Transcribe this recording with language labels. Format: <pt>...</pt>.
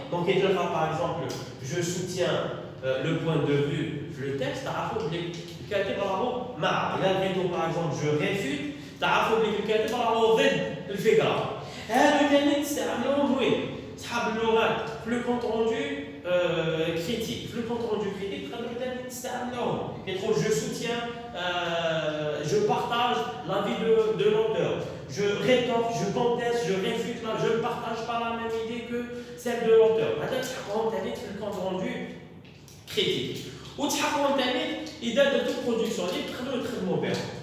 <ar>دونك كي تلقى باغ اكزومبل</ar> <fr>je soutiens le point de vue</fr> <ar>في لو تيكست تعرفوا بلي الكاتب راهو مع. الا لقيتو باغ اكزومبل</ar> <fr>je réfute</fr> <ar>تعرفوا بلي الكاتب راهو ضد الفكره. هادو ثاني تستعملوهم وين؟ صحاب اللغات في لو كونت روندو كريتيك. في لو كونت روندو كريتيك تقدروا ثاني تستعملوهم كي تقول</ar> <fr>je soutiens, je partage l'avis de l'auteur, je rétorque, je conteste, je réfute, je ne partage pas la même idée que celle de l'auteur.</fr> <ar>هذا تحققهم ثاني في الكونت روندو كريتيك. وتحققهم ثاني اذا درتو برودكسيون اللي تقدروا تخدموا بهم.</ar>